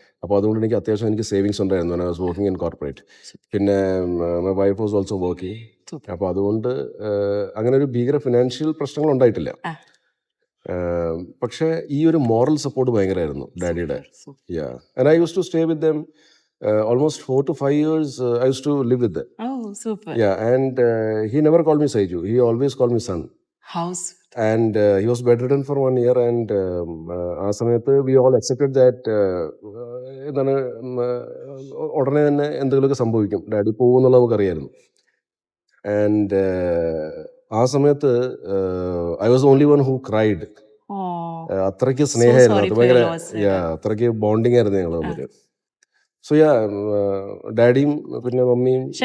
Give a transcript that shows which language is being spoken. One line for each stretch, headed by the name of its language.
Malayalam: അപ്പോൾ അതുകൊണ്ട് എനിക്ക് അത്യാവശ്യം എനിക്ക് സേവിങ്സ് ഉണ്ടായിരുന്നു.
English: I was working in corporate.
Malayalam: പിന്നെ
English: My wife was also working.
Malayalam: അപ്പോൾ അതുകൊണ്ട് അങ്ങനെ ഒരു ഭീകര ഫിനാൻഷ്യൽ പ്രശ്നങ്ങൾ ഉണ്ടായിട്ടില്ല. പക്ഷേ ഈ ഒരു മോറൽ സപ്പോർട്ട് ഭയങ്കരമായിരുന്നു ഡാഡിയുടെ.
English: And I use to stay with them almost 4 to 5 years. I used to live with them. Oh, super. And he never called me Saiju. He always called me son. House. And he was bedridden for 1 year. And
Malayalam: ആ സമയത്ത്
English: we all accepted that
Malayalam: എന്താണ് ഉടനെ തന്നെ എന്തെങ്കിലുമൊക്കെ സംഭവിക്കും, daddy പോകുമെന്നുള്ള നമുക്കറിയായിരുന്നു.
English: and
Malayalam: ആ സമയത്ത്
English: I was the only one who cried.
Malayalam: അത്രയ്ക്ക് സ്നേഹമായിരുന്നു, അത് ഭയങ്കര അത്രയ്ക്ക് ബോണ്ടിങ് ആയിരുന്നു ഞങ്ങൾ തമ്മിൽ. So ഡാഡിയും പിന്നെ മമ്മിയും